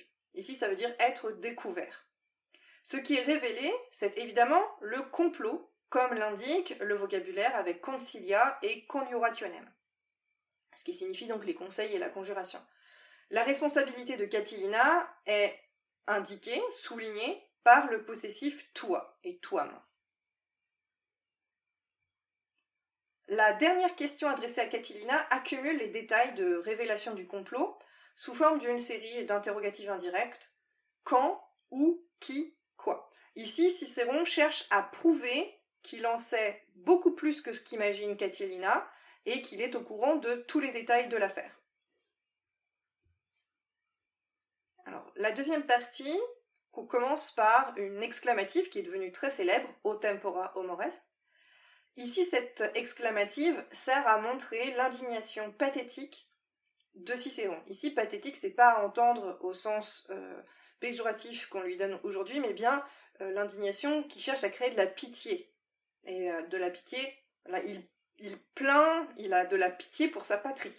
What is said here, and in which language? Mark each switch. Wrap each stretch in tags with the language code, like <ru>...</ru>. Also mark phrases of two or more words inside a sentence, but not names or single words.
<fr>Ici, ça veut dire être découvert. Ce qui est révélé, c'est évidemment le complot, comme l'indique le vocabulaire avec</fr> <la>concilia et conjurationem,</la> <fr>ce qui signifie donc les conseils et la conjuration. La responsabilité de Catilina est indiquée, soulignée par le possessif</fr> <la>tua et tuam.</la> <fr>La dernière question adressée à Catilina accumule les détails de révélation du complot sous forme d'une série d'interrogatives indirectes. Quand, où, qui, quoi. Ici, Cicéron cherche à prouver qu'il en sait beaucoup plus que ce qu'imagine Catilina, et qu'il est au courant de tous les détails de l'affaire. Alors, la deuxième partie commence par une exclamative qui est devenue très célèbre,</fr> <la>O tempora, o mores.</la> <fr>Ici, cette exclamative sert à montrer l'indignation pathétique de Cicéron. Ici, pathétique, c'est pas à entendre au sens péjoratif qu'on lui donne aujourd'hui, mais bien l'indignation qui cherche à créer de la pitié. Et de la pitié, là, il plaint, il a de la pitié pour sa patrie.</fr>